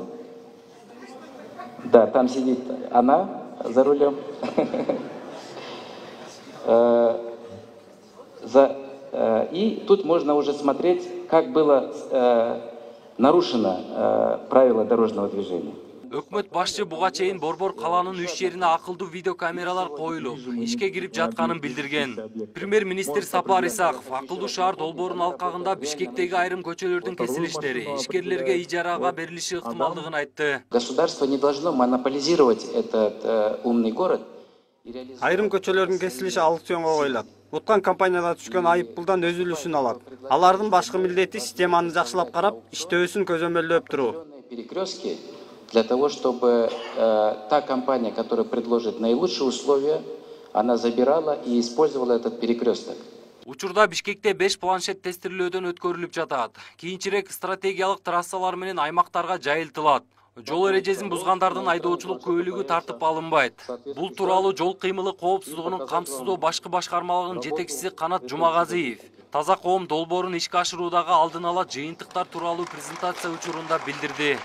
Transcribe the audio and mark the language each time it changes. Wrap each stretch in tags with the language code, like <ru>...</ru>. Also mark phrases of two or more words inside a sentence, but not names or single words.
<ru>Да, там сидит она за рулем. И тут можно уже смотреть, как было нарушено правило дорожного движения.</ru> <ky>Өкмөт башчы буга чейин Борбор калаанын 3 жерине акылдуу видеокамералар коюлуп, ишке кирип жатканын билдирген. Премьер-министр Сапар Исаков акылдуу шаар долбоорунун алкагында Бишкектеги айрым көчөлөрдүн кесилиштери ишкерлерге ижарага берилиши ыктымалдыгын айтты.</ky> <ru>Государство не должно монополизировать этот умный город.</ru> <ky>Айрым көчөлөрдүн кесилиши аукционго коюлат. Уткан компаниялар түшкөн айып пулдан өз үлүшүн алат. Алардын башкы милдети системаны жакшылап карап, иштөөсүн көзөмөлдөп туруу.</ky> <ru>Перекрестки для того, чтобы та компания, которая предложит наилучшие условия, она забирала и использовала этот перекресток.</ru> <ky>Учурда Бишкекте 5 планшет тестирлөөдөн өткөрүлүп жатат. Кийинчерээк стратегиялык трассалар менен аймактарга жайылтылат. Жол эрежесин бузгандардын айдоочулук күбөлүгү тартып алынбайт. Бул тууралуу жол кыймылы коопсуздугунун камсыздоо башкы башкармалыгынын жетекчиси Канат Жумагазиев таза коом долбоорун ишке ашыруудагы алдын ала жыйынтыктар тууралуу презентация учурунда билдирди.</ky>